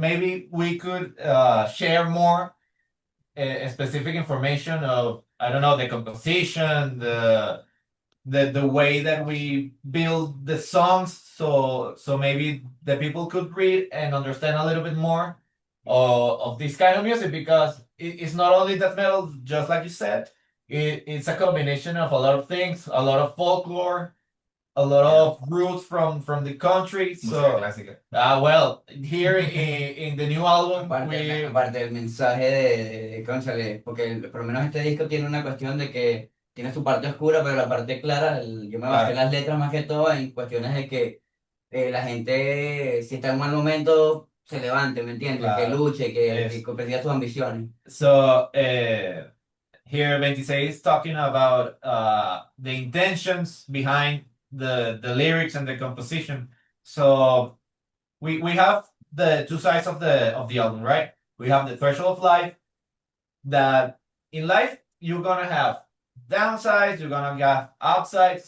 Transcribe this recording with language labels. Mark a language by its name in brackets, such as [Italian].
[English] Maybe we could share more specific information of, I don't know, the composition, the way that we build the songs, so maybe the people could read and understand a little bit more of this kind of music, because it's not only death metal, just like you said. It's a combination of a lot of things, a lot of folklore, a lot Yeah. of roots from the country. [Spanish] Música [English] So [Spanish] clásica. [English] well, here in the new album [Spanish] Aparte, aparte del mensaje cónchale, porque por lo menos este disco tiene una cuestión de que tiene su parte oscura, pero la parte clara, yo me basé en las letras más que todo en cuestiones de que la gente, si está en un mal momento, se levante, ¿me entiendes? Que Claro. luche, que Es- persiga sus ambiciones. [English] So here 26 is talking about the intentions behind the lyrics and the composition. So we have the two sides of the album, right? We have the threshold of life, that in life you're gonna have downsides, you're gonna have upsides.